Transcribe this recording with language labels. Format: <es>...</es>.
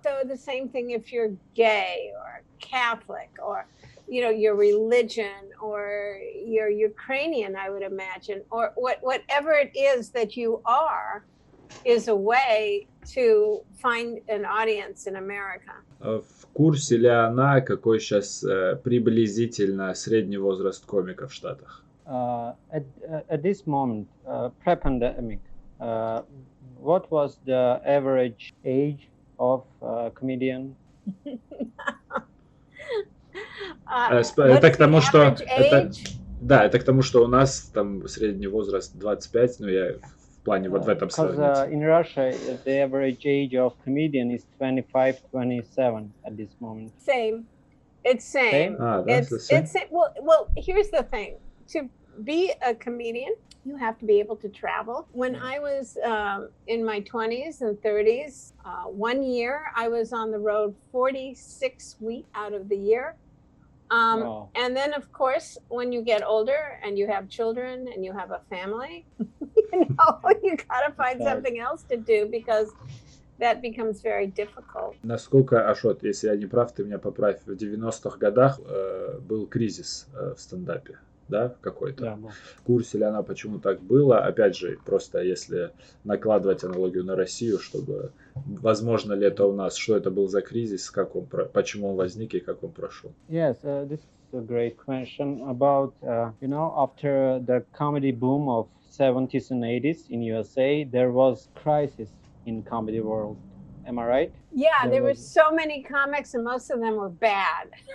<en>So the same thing if you're gay or Catholic or you know your religion or you're Ukrainian, I would imagine, or whatever it is that you are. Is a way to find an audience in America.</en> <ru>В курсе ли она, какой сейчас приблизительно средний возраст комика в Штатах?</ru> <en>At this moment, pre-pandemic, what was the average age of a comedian?</en> <ru>Это к тому, что это к тому, что у нас там средний возраст 25, но я в плане вот в этом сравнении.</ru> <en>In Russia, the average age of comedian is 25-27 at this moment. Same. It's same. That's the same. It's well, here's the thing. To be a comedian, you have to be able to travel. When I was in my 20s and 30s, 1 year I was on the road 46 weeks out of the year. Wow. And then, of course, when you get older and you have children and you have a family, you gotta find something else to do because that becomes very difficult.</en> <ru>Насколько, Ашот, если я не прав, ты меня поправь, в 90-х годах был кризис в стендапе, да, какой-то? Да. В курсе ли она, почему так было? Опять же, просто если накладывать аналогию на Россию, чтобы, возможно ли это у нас, что это был за кризис, как он, почему он возник и как он прошел?</ru> <en>Yes, this is a great question about, after the comedy boom of 70s and 80s in USA, there was crisis in comedy world. Am I right? Yeah, there were so many comics and most of them were bad.</en>